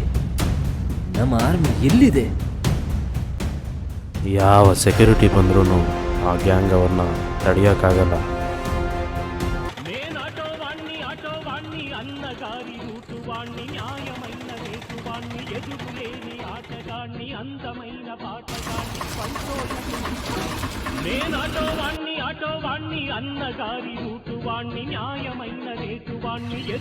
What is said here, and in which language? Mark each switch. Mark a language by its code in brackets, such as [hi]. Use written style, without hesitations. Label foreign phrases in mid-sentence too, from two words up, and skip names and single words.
[kn] ನಮ್ಮ ಆರ್ಮಿ ಎಲ್ಲಿದೆ? ಯಾವ ಸೆಕ್ಯೂರಿಟಿ ಬಂದ್ರೂ ಆ ಗ್ಯಾಂಗ್ ಅವ್ರನ್ನ ತಡೆಯೋಕ್ಕಾಗಲ್ಲ. [te] ఆటోవాణ్ణి అన్నగారి రూటువాణ్ణి న్యాయమైన రేటువాణ్ణి ఎదుగులేని ఆటగాణ్ణి అందమైన పాటగాణ్ణి ఆటోవాణ్ణి అన్నగారి రూటువాణ్ణి న్యాయమైన రేటువాణ్ణి